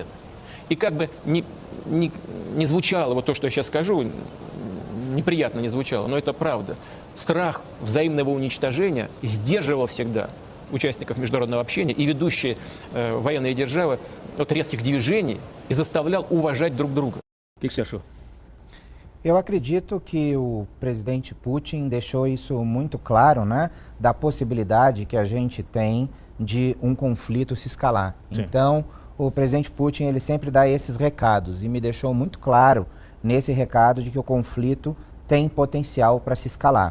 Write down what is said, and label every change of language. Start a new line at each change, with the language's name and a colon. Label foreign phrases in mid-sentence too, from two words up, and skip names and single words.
Russian: И как бы не звучало вот то, что я сейчас скажу, неприятно не звучало, но это правда. Страх взаимного уничтожения сдерживал всегда участников международного общения и ведущие военные державы от резких движений и заставлял уважать друг друга.
Portuguese: O que você achou? Eu acredito que o presidente Putin deixou isso muito claro, né, da possibilidade que a gente tem de um conflito se escalar. Sim. Então, o presidente Putin, ele sempre dá esses recados e me deixou muito claro nesse recado de que o conflito tem potencial para se escalar.